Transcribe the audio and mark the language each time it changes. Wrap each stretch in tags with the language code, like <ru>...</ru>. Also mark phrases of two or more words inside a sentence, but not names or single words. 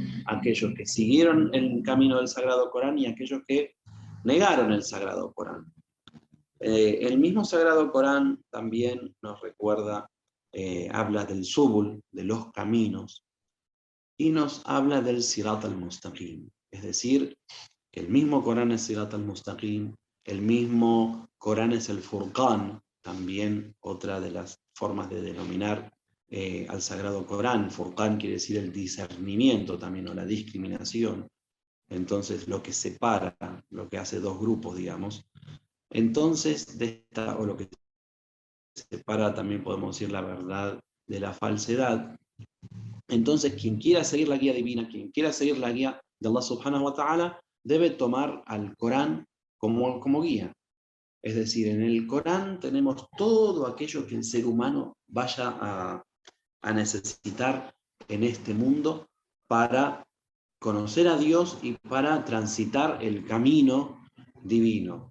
<es>Aquellos que siguieron el camino del Sagrado Corán y aquellos que negaron el Sagrado Corán. El mismo Sagrado Corán también nos recuerda, habla del subul, de los caminos, y nos habla del</es> <ar>صراط المستقيم.</ar> <es>Es decir, que el mismo Corán es</es> <ar>صراط المستقيم,</ar> <es>el mismo Corán es el Furqán, también otra de las formas de denominar al Sagrado Corán. Furqán quiere decir el discernimiento también, o la discriminación. Entonces, lo que separa, lo que hace dos grupos, digamos. Entonces, o lo que separa también podemos decir la verdad de la falsedad. Entonces, quien quiera seguir la guía divina, quien quiera seguir la guía de</es> <ar>الله سبحانه وتعالى,</ar> <es>debe tomar al Corán como guía. Es decir, en el Corán tenemos todo aquello que el ser humano vaya a necesitar en este mundo para conocer a Dios y para transitar el camino divino.</es>